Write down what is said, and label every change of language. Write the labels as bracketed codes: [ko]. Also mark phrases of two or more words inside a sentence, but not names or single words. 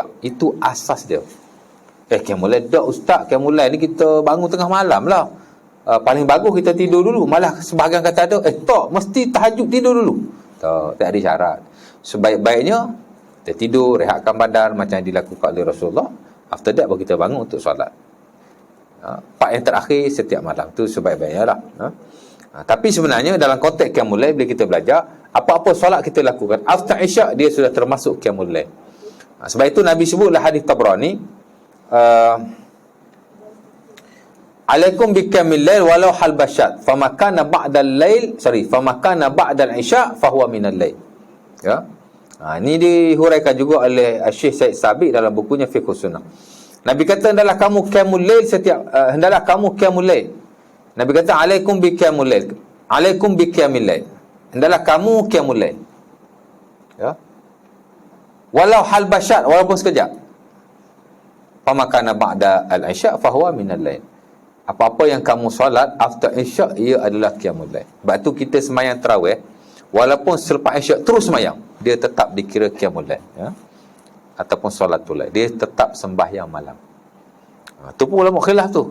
[ms] Itu asas dia. [ar] قيام الليل [ms] dah ustaz, [ar] قيام الليل [ms] ni kita bangun tengah malam lah. Paling bagus kita tidur dulu. Malah sebahagian kata ada, tak, mesti tahajud tidur dulu. Tak ada syarat. Sebaik-baiknya kita tidur, rehatkan badan macam yang dilakukan oleh Rasulullah. [en] After that [ms] baru kita bangun untuk solat. Part yang terakhir setiap malam tu sebaik-baiknya lah. Tapi sebenarnya dalam konteks [ar] قيام الليل, [ms] bila kita belajar apa-apa solat kita lakukan after isyak, dia sudah termasuk [ar] قيام الليل. [ms] Sebab itu Nabi sebutlah hadis Tabrani, [ar] عليكم بقيام الليل ولو حلب شاة فما كان بعد الليل فما كان بعد العشاء فهو من الليل. [ms] Ya. Ini dihuraikan juga oleh Syekh Said Sabiq dalam bukunya Fiqh Sunnah. Nabi kata hendaklah kamu [ar] قيام الليل [ms] hendaklah kamu [ar] قيام الليل. [ms] Nabi kata [ar] عليكم بقيام الليل. عليكم بقيام الليل. [ms] Hendaklah kamu [ar] قيام الليل. [ms] Ya. [ar] ولو حلب شاة, [ms] walaupun sekejap. [ar] فما كان بعد العشاء فهو من الليل. [ms] Apa-apa yang kamu solat after isya, ia adalah [ar] قيام الليل. [ms] Sebab tu kita sembahyang tarawih, walaupun selepas isya terus sembahyang, dia tetap dikira [ar] قيام الليل, [ms] ya. Ataupun [ar] صلاة الليل, [ms] dia tetap sembahyang malam. Tu pun ulama khilaf tu.